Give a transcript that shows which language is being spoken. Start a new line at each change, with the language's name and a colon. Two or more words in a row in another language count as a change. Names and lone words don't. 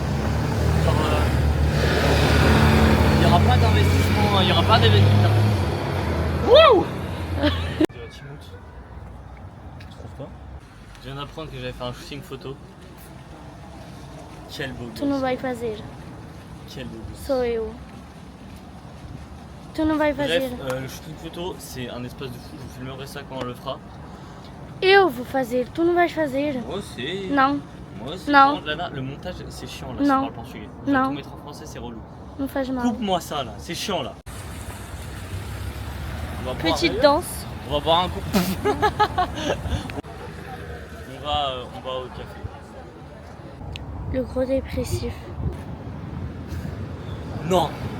French: Genre, il n'y aura pas d'investissement, il n'y aura pas d'événement. Wouh! De la Timout. Tu trouves pas? Je viens d'apprendre que j'avais fait un shooting photo. Quel beau gosse.
Portuguese: Tu não vai fazer.
French: Quel beau gosse.
Portuguese: Sou eu. Tu não vai fazer.
French: Bref, le shooting photo, c'est un espace de fou. Je vous filmerai ça quand on le fera.
Portuguese: Eu vou fazer. Tu não vais fazer.
French: Moi aussi.
Portuguese: Não.
French: Moi aussi. Non. Là, le montage, c'est chiant là. Non. Ça parle portugais. Je vais Non. tout mettre en français, c'est relou.
Portuguese: Não faz mal.
French: Coupe-moi ça là. C'est chiant là. On va boire- Petite danse. On va boire un coup. on va au café. Le gros dépressif. Non.